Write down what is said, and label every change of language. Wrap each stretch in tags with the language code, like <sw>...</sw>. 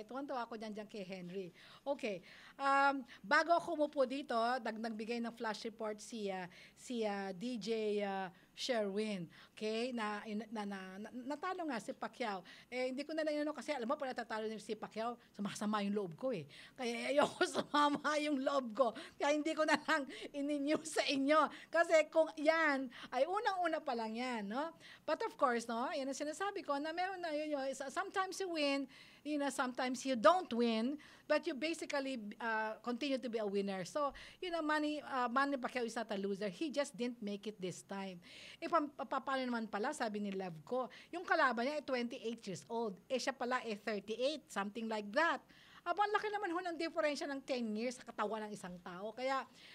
<tl>Okay, tuwan-tuwa ako dyan kay Henry. Okay, bago ako umupo dito, nagbigay ng flash report si DJ Sherwin, okay, natalo nga si Pacquiao. Hindi ko na lang kasi alam mo, pag natatalo si Pacquiao, sumasama yung loob ko eh. Kaya ayoko sumama yung loob ko. Kaya hindi ko na lang in-news sa inyo. Kasi kung yan, ay unang-una pa lang yan, no?</tl> <en>But of course, no,</en> <tl>yan ang sinasabi ko, na meron na yun,</tl> <en>sometimes you win, sometimes you don't win, but you basically continue to be a winner. So, Manny Pacquiao is not a loser. He just didn't make it this time.</en> <tl>Paano naman pala, sabi ni Love ko, yung kalaban niya ay 28 years old. Siya pala ay 38, something like that. Ang laki naman ho ng diferensya ng 10 years sa katawan ng isang tao. Kaya,</tl>